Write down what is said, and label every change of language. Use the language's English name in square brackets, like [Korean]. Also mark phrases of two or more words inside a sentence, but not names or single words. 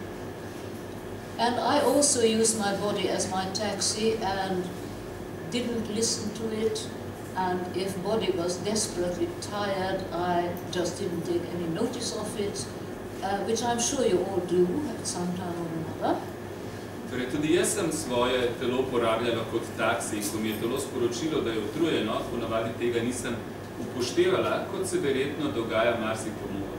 [English] And I also use my body as my taxi and didn't listen to it. And if body was desperately tired, I just didn't take any notice of it, which I'm sure you all do at some time or another. [Slovenian] Torej, tudi jaz sem svoje telo uporabljala kot taksi, in ko mi je telo sporočilo, da je utrujeno, ponavadi tega nisem upoštevala, kot se verjetno dogaja marsikomu